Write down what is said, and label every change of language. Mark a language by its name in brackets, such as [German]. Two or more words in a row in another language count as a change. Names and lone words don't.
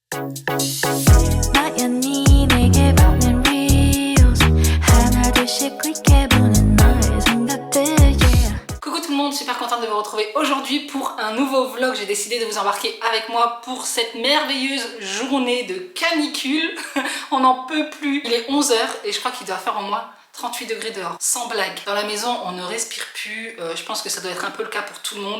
[Korean] 나연히 내게 보낸 reels 하나 둘씩 클릭해보는 너의 생각들 yeah. [French] Coucou tout le monde, super contente de vous retrouver aujourd'hui pour un nouveau vlog. J'ai décidé de vous embarquer avec moi pour cette merveilleuse journée de canicule. On n'en peut plus. Il est 11 h et je crois qu'il doit faire au moins 38 degrés dehors, sans blague. Dans la maison, on ne respire plus. Je pense que ça doit être un peu le cas pour tout le monde.